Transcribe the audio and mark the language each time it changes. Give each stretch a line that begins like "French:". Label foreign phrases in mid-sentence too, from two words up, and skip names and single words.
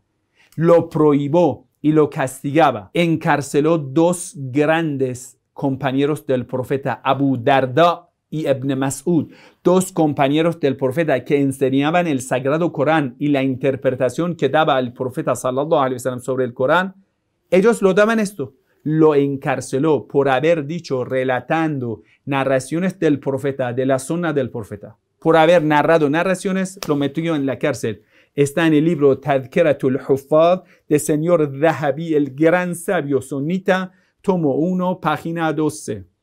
Spanish: Lo prohibió y lo castigaba. Encarceló 2 grandes compañeros del profeta, Abu Darda y Ibn Mas'ud, 2 compañeros del profeta que enseñaban el sagrado Corán y la interpretación que daba el profeta
Arabic: صلى الله عليه وسلم
Spanish: sobre el Corán. Ellos lo daban esto. Lo encarceló por haber dicho, relatando narraciones del profeta, de la sunna del profeta. Por haber narrado narraciones, lo metió en la cárcel. Está en el libro Tadhkiratul Huffaz de señor Dhahabi, el gran sabio sunita, tomo 1, página 12.